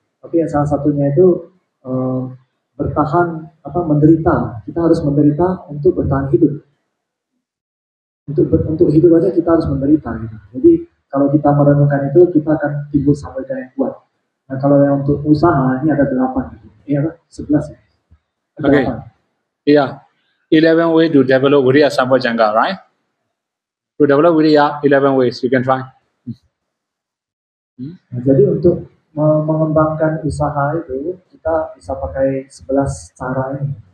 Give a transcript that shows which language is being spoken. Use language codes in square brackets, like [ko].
[id] Tapi yang salah satunya itu bertahan menderita. Kita harus menderita untuk bertahan hidup. Untuk hidup aja kita harus menderita gitu. Jadi kalau kita merenungkan itu kita akan timbul samvega yang kuat. Nah kalau yang untuk usaha ini ada 8 gitu. Iya 11 ya. [en] Okay. Yeah. 11 ways to develop Viriya Sampajanga, right? To develop Viriya, 11 ways you can try. [id] Nah, jadi untuk mengembangkan usaha itu kita bisa pakai 11 cara ini.